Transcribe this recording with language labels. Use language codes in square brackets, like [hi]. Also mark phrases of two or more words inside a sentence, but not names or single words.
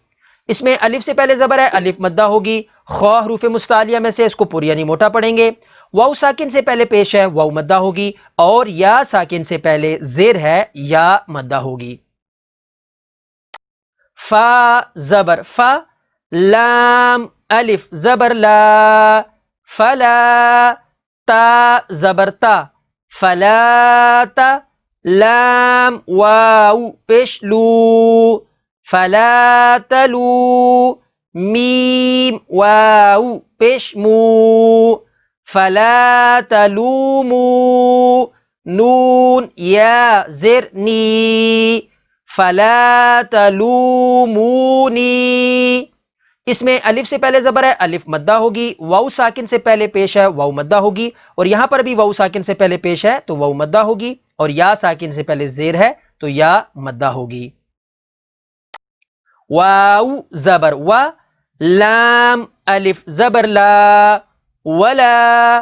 [ur] اس میں الف سے پہلے زبر ہے، الف مدہ ہوگی. خا حروف مستعلیہ میں سے اس کو پر یعنی موٹا پڑھیں گے. واؤ ساکن سے پہلے پیش ہے واؤ مدہ ہوگی اور یا ساکن سے پہلے زیر ہے یا مدہ ہوگی. فا زبر فا، لام الف زبر لا، فلا. تا زبر تا، [ar] فلا تا. [ur] لام واو پیش لو، [ar] فلا تلو. [ur] میم واو پیش مو، [ar] فلا تلومو. [ur] نون یا زیر نی، [ar] فلا تلومونی. [ur] اس میں الف سے پہلے زبر ہے، الف مدہ ہوگی. واؤ ساکن سے پہلے پیش ہے واؤ مدہ ہوگی اور یہاں پر بھی واؤ ساکن سے پہلے پیش ہے تو واؤ مدہ ہوگی اور یا ساکن سے پہلے زیر ہے تو یا مدہ ہوگی. واو زبر وا، لام الف زبر لا، ولا.